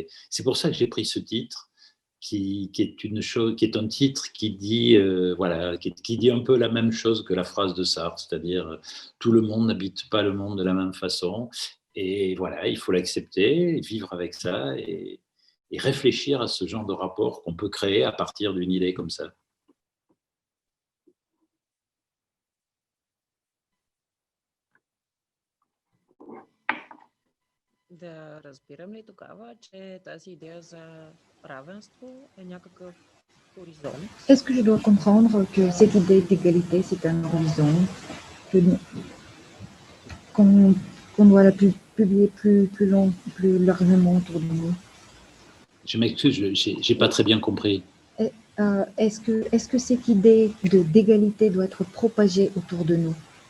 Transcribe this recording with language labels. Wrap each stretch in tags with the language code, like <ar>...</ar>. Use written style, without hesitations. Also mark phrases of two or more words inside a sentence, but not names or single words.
<fr>C'est pour ça que j'ai pris ce titre, qui est un titre qui dit, voilà, qui dit un peu la même chose que la phrase de Sartre, c'est-à-dire tout le monde n'habite pas le monde de la même façon. Et voilà, il faut l'accepter, vivre avec ça et réfléchir à ce genre de rapport qu'on peut créer à partir d'une idée comme ça.</fr> <bg>Да разбирам ли тогава, че тази идея за равенство е някакъв хоризонт?</bg> <fr>Est-ce que je dois comprendre que cette idée d'égalité, c'est un horizon qu'on doit la publier plus largement autour de nous? Je m'excuse, j'ai pas très bien compris. Est-ce que cette idée d'égalité doit être propagée autour de nous?</fr>